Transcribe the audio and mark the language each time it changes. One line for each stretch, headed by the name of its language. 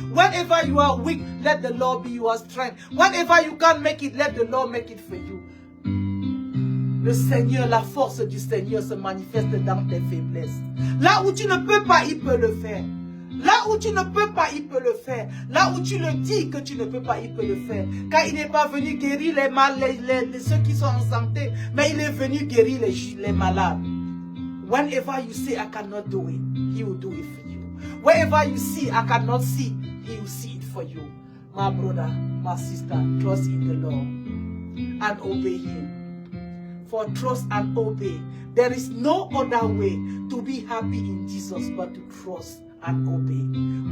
English: Whenever you are weak, let the Lord be your strength. Whenever you can't make it, let the Lord make it for you.
French: Le Seigneur, la force du Seigneur se manifeste dans tes faiblesses. Là où tu ne peux pas, il peut le faire. Là où tu ne peux pas, il peut le faire. Là où tu le dis que tu ne peux pas, il peut le faire. Car il n'est pas venu guérir les malades, ceux qui sont en santé, mais il est venu guérir les malades.
English: Whenever you say, I cannot do it, he will do it for you. Wherever you see, I cannot see, he will see it for you. My brother, my sister, trust in the Lord and obey him. For trust and obey. There is no other way to be happy in Jesus but to trust and obey.